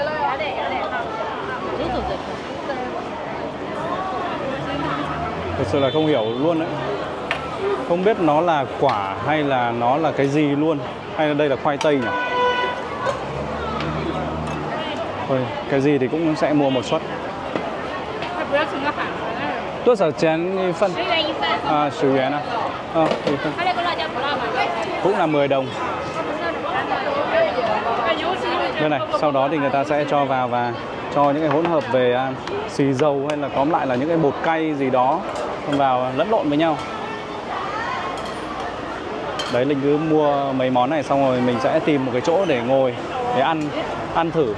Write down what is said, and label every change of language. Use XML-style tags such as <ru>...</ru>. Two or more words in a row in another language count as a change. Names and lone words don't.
<vi>Thực sự là không hiểu luôn đấy. Không biết nó là quả hay là nó là cái gì luôn. Hay là đây là khoai tây nhỉ? Thôi, cái gì thì cũng sẽ mua một suất.</vi> <zh>Toa 少钱一份？10元啊。</zh> <vi>一份。Cũng là 10 đồng. Đây này, sau đó thì người ta sẽ cho vào và cho những cái hỗn hợp về xì dầu hay là tóm lại là những cái bột cay gì đó vào lẫn lộn với nhau. Đấy, Linh cứ mua mấy món này xong rồi mình sẽ tìm một cái chỗ để ngồi để ăn thử.</vi>